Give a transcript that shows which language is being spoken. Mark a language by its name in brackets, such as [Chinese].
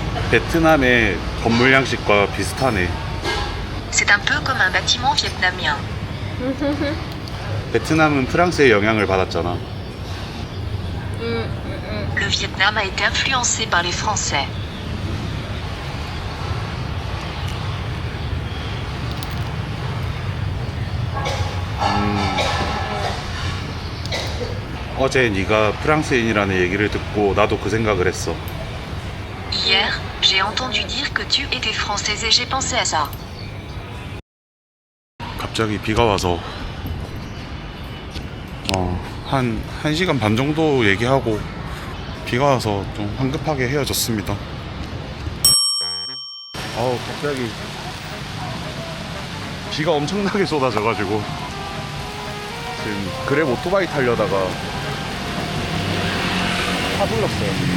[Korean] 베트남의 건물 양식과 비슷하네. [French] C'est un peu comme un bâtiment vietnamien. [Korean] 베트남은 프랑스의 영향을 받았잖아. [French] Le Vietnam a été influencé par les Français. [Korean] 어제 네가 프랑스인이라는 얘기를 듣고 나도 그 생각을 했어. [French] Hier, j'ai entendu dire que tu étais française et j'ai pensé à ça. [Korean] 갑자기 비가 와서 한 1시간 반 정도 얘기하고 비가 와서 좀 황급하게 헤어졌습니다. 갑자기 비가 엄청나게 쏟아져가지고 지금 그랩 오토바이 타려다가 타불렀어요.